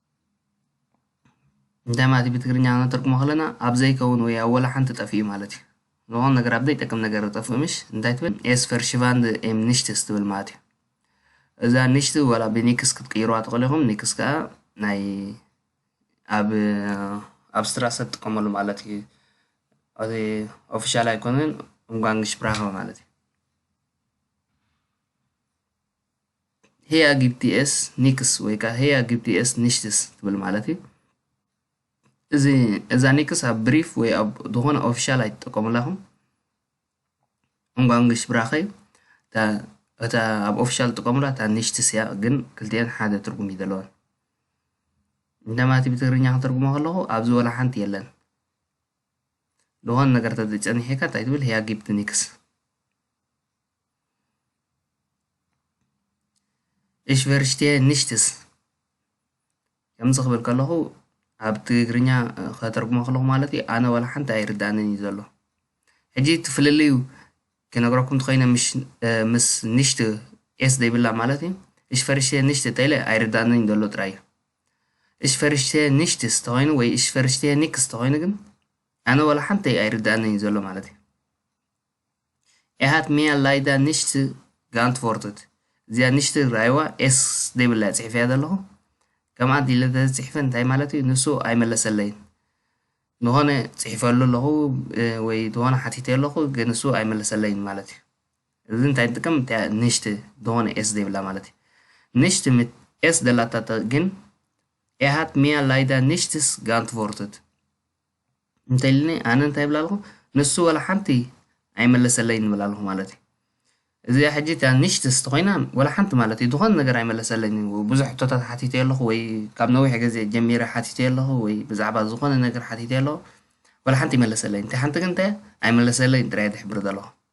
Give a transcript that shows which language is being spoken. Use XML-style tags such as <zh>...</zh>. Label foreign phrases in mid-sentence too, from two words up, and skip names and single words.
<ti>እንታይ ማለት ብትግርኛ ክንተርጉሞ ከለና ኣብ ዘይከውን ወይ ኣብ ወላ ሓንቲ ጠፊኡ ማለት እዩ። ዝኾነ ነገር ኣብ ዘይጠቅም ነገር ጠፍኡ ምሽ እንታይ ትብል</ti> <de>Es verschwand im Nichts</de> <ti>ትብል ማለት እዩ እዛ ንሽቲ ወላ ብኒክስ ክትቅይሩዋ ትኽእሉ ኢኹም ኒክስ ከዓ ናይ ኣብ ስራሕ ዝጥቀመሉ ማለት እዩ እዚ ኦፊሻል ኣይኮነን umgangssprache ማለት እዩ</ti> <de>Hier gibt es nichts</de> <ti>ወይ ከዓ</ti> <de>hier gibt es nichts</de> <ti>ትብል ማለት እዩ እዛ ኒክስ ኣብ ብሪፍ ወይ ኣብ ዝኾነ ኦፊሻል ኣይትጥቀሙላኹም umgangssprache እታ ኣብ ኦፊሻል ትጥቀሙላ እታ nichts እያ ግን ክልቲአን ሓደ ትርጉም እዩ ዘለወን እንደማቲ ብትግርኛ ክትርጉሞ ከለኹ ኣብዚ ወላ ሓንቲ የለን ዝኾነ ነገር ተፀኒሕካ እንታይ ትብል</ti> <de>hier gibt nichts Ich verstehe nichts</de> <ti>ከምዚ ክብል ከለኹ ኣብ ትግርኛ ከተርጉሞ ከለኹ ማለት እዩ ኣነ ወላ ሓንቲ ኣይርዳእንን እዩ ዘሎ ሕጂ ትፍልልዩ ክነግረኩም ትኾይነ ምስ ንሽቲ ኤስ ዘይብላ ማለት እዩ</ti> <de>Ich verstehe nicht</de> <ti>ተይለ ኣይርዳእንን እዩ ዘሎ ጥራይ እዩ</ti> <de>Ich verstehe nichts</de> <ti>ተኾይኑ ወይ</ti> <de>Ich verstehe nichts</de> <ti>ተኾይኑ ግን ኣነ ወላ ሓንቲ ኣይርዳእንን እዩ ዘሎ ማለት እዩ</ti> <de>hat mir leider nicht geantwortet</de> <ti>እዚኣ ንሽቲ ራይዋ ኤስ ዘይብላ ፅሒፍ እያ ዘለኹ ከምኣ ዲለ ተፅሒፈ እንታይ ማለት እዩ ንሱ ኣይመለሰለይን ዝኾነ ፅሒፈሉ ኣለኹ ወይ ዝኾነ ሓቲተ ኣለኹ ግን ንሱ ኣይመለሰለይን ማለት እዩ እዚ እንታይ ንጥቀም ንሽቲ ዝኾነ ኤስ ዘይብላ ማለት እዩ ንሽቲ ኤስ ዘላታ ግን</ti> <de>hat mir leider nichts geantwortet</de> <ti>እንታይ ኢልኒ ኣነ እንታይ ይብላ ኣለኹ ንሱ ወላ ሓንቲ ኣይመለሰለይን ይብላ ኣለኹ ማለት እዩ እዚ ሕጂ እታ ንሽትስ ተኾይና ወላ ሓንቲ ማለት እዩ ዝኾነ ነገር ኣይመለሰለይን ብዙሕ ሕቶታት ሓቲተ ኣለኹ ወይ ካብ ነዊሕ ግዜ ጀሚረ ሓቲተ ኣለኹ ወይ ብዛዕባ ዝኾነ ነገር ሓቲተ ኣለኹ ወላ ሓንቲ ይመለሰለይን እንታይ ሓንቲ ግን እንታይ ኣይመለሰለይን ጥራይ ዝሕብር ዘለኹ</ti>